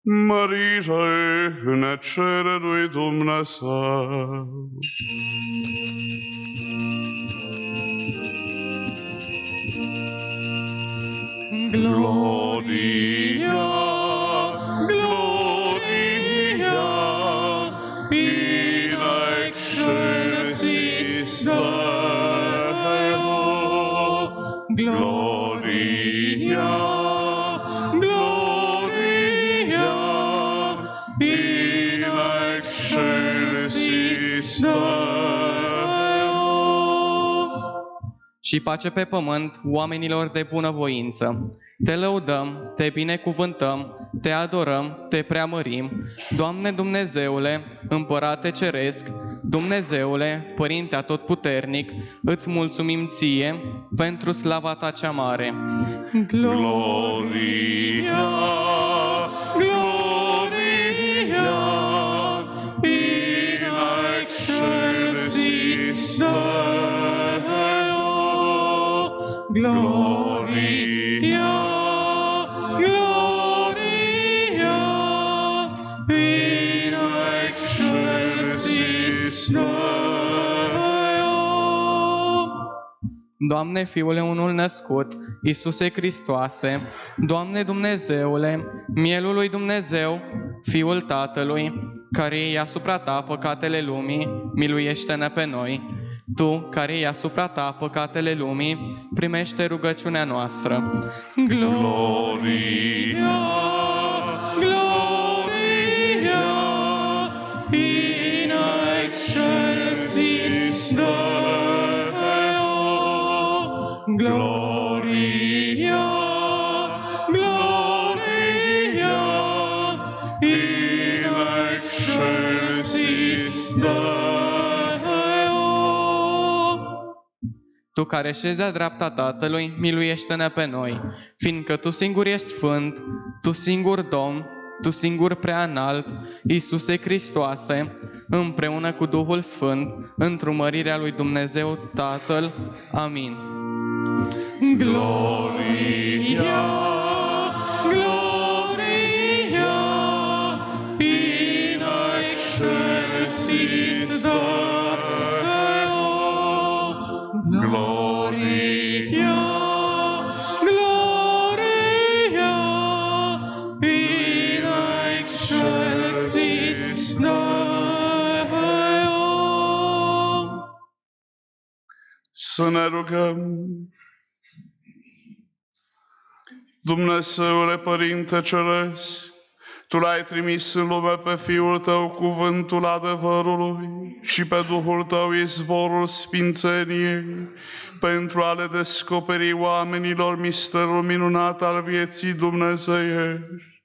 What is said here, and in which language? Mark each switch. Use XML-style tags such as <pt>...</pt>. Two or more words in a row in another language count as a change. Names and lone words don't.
<ro>mărire ne cere lui Dumnezeu.</ro> <la>Gloria, Gloria, in excelsis Deo. Gloria, Gloria, in excelsis Deo.</la> <ro>Și pace pe pământ oamenilor de bunăvoință. Te lăudăm, te binecuvântăm, te adorăm, te preamărim, Doamne Dumnezeule, Împărate Ceresc, Dumnezeule, Părinte Atotputernic, îți mulțumim Ție pentru slava Ta cea mare.</ro> <la>Gloria, Gloria, in excelsis Deo. Gloria, Gloria, in excelsis Deo.</la> <ro>Doamne, Fiule unul născut, Iisuse Hristoase, Doamne Dumnezeule, Mielul lui Dumnezeu, Fiul Tatălui, care iei asupra Ta păcatele lumii, miluiește-ne pe noi. Tu, care iei asupra Ta păcatele lumii, primește rugăciunea noastră.</ro> <la>Gloria, Gloria, in excelsis Deo. Gloria, Gloria, in excelsis Deo.</la> <ro>Tu care șezi de-a dreapta Tatălui, miluiește-ne pe noi, fiindcă Tu singur ești sfânt, Tu singur Domn, Tu singur prea înalt, Iisuse Hristoase, împreună cu Duhul Sfânt, într-o mărirea lui Dumnezeu Tatăl. Amin.</ro> <la>Gloria, Gloria, in excelsis Deo. Gloria, Gloria, in excelsis Deo.</la> <ro>Să ne rugăm. Dumnezeule Părinte Ceresc, Tu l-ai trimis în lume pe Fiul Tău, cuvântul adevărului, și pe Duhul Tău, izvorul sfințeniei, pentru a le descoperi oamenilor misterul minunat al vieții dumnezeiești.</ro>